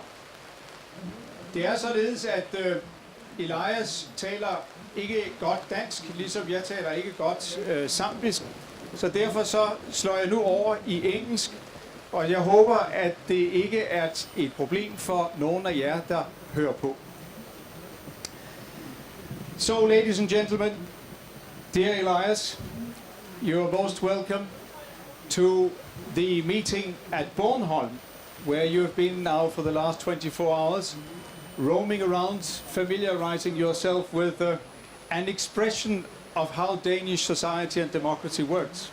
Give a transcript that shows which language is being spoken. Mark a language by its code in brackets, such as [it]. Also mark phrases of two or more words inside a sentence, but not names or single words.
[da] Det er således, at Elias taler ikke godt dansk, ligesom jeg taler ikke godt zambisk. Så derfor så slår jeg nu over i engelsk, og jeg håber, at det ikke er et problem for nogen af jer, der hører på. [en] So, ladies and gentlemen, dear Elias, you are most welcome to the meeting at Bornholm, where you have been now for the last 24 hours, roaming around, familiarizing yourself with an expression of how Danish society and democracy works.